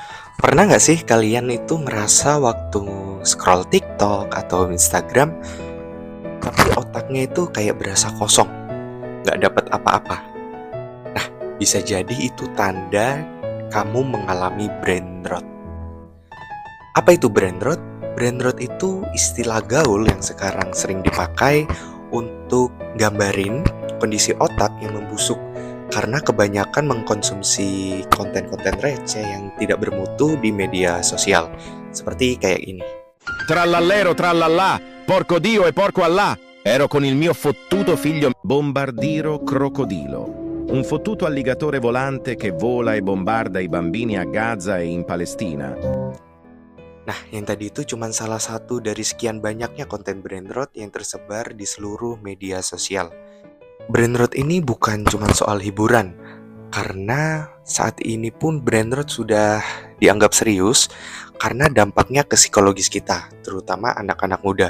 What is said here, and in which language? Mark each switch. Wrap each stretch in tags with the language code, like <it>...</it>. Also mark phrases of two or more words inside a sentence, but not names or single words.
<id>Pernah nggak sih kalian itu ngerasa waktu scroll TikTok atau Instagram, tapi otaknya itu kayak berasa kosong, nggak dapat apa-apa? Nah, bisa jadi itu tanda kamu mengalami</id> <en>brain rot.</en> <id>Apa itu</id> <en>brain rot? Brain rot</en> <id>itu istilah gaul yang sekarang sering dipakai untuk gambarin kondisi otak yang membusuk karena kebanyakan mengkonsumsi konten-konten receh yang tidak bermutu di media sosial. Seperti kayak ini.</id> <it>Trallallero trallallà, porco Dio e porco Allah. Ero con il mio fottuto figlio bombardiro crocodilo. Un fottuto alligatore volante che vola e bombarda i bambini a Gaza e in Palestina.</it> <id>Nah, yang tadi itu cuma salah satu dari sekian banyaknya konten</id> <en>brain rot</en> <id>yang tersebar di seluruh media sosial.</id> <en>Brain rot</en> <id>ini bukan cuma soal hiburan, karena saat ini pun</id> <en>brain rot</en> <id>sudah dianggap serius karena dampaknya ke psikologis kita, terutama anak-anak muda.</id>